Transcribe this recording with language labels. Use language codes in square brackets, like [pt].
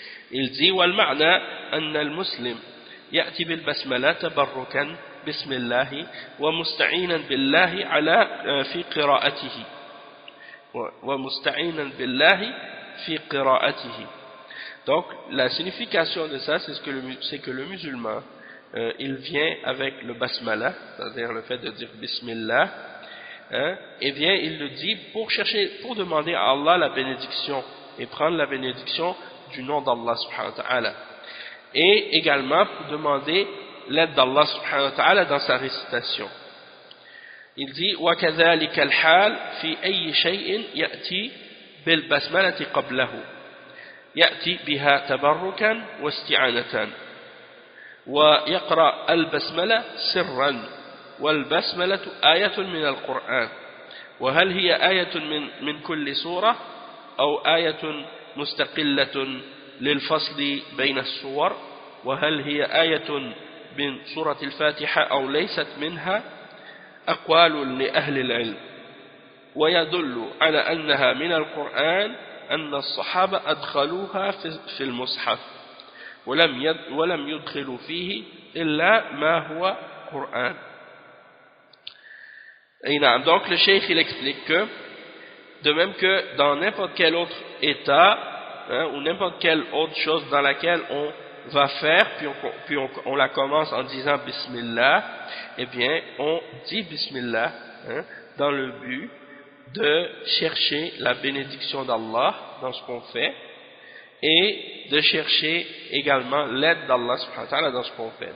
[fr] Il dit [ar] والمعنى أن المسلم يأتي بالبسملة تبركا بسم الله ومستعينا بالله على في قراءته ومستعينا بالله في قراءته. [fr] Donc la signification de ça c'est que le musulman il vient avec le basmala, c'est-à-dire le fait de dire Bismillah. Eh bien, il le dit pour demander à Allah la bénédiction et prendre la bénédiction du nom d'Allah subhanahu wa ta'ala. Et également pour demander l'aide d'Allah subhanahu wa ta'ala dans sa récitation. Il dit [ar] وَكَذَلِكَ الْحَالِ فِي أَيِّ شَيْءٍ يَأْتِي بِالْبَسْمَلَةِ قَبْلَهُ يأتي بها تبركا واستعانة ويقرأ البسملة سرا والبسملة آية من القرآن وهل هي آية من كل سورة أو آية مستقلة للفصل بين السور وهل هي آية من سورة الفاتحة أو ليست منها أقوال لأهل العلم ويدل على أنها من القرآن أن الصحابة أدخلوها في المصحف ولم يدخلوا فيه إلا ما هو قرآن. [fr] Donc le cheikh il explique que de même que dans n'importe quel autre état ou n'importe quelle autre chose dans laquelle on va faire puis on la commence en disant Bismillah, eh bien on dit Bismillah dans le but de chercher la bénédiction d'Allah dans ce qu'on fait et de chercher également l'aide d'Allah subhanahu wa ta'ala dans ce qu'on fait.